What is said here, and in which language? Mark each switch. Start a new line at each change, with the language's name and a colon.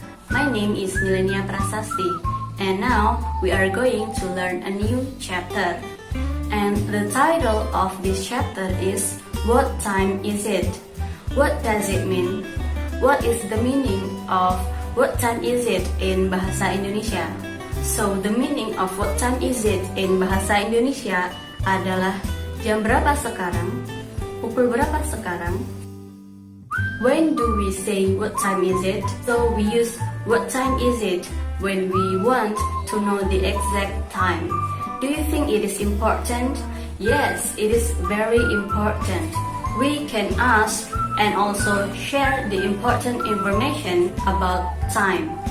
English: My name is Nilenia Prasasti and now we are going to learn a new chapter. And the title of this chapter is What time is it? What does it mean? What is the meaning of what time is it in Bahasa Indonesia? So the meaning of what time is it in Bahasa Indonesia
Indonesian: adalah jam berapa sekarang? Pukul berapa sekarang?
English: When do we say what time is it? So we use what time is it when we want to know the exact time. Do you think it is important? Yes, it is very important. We can ask and also share the important information about time.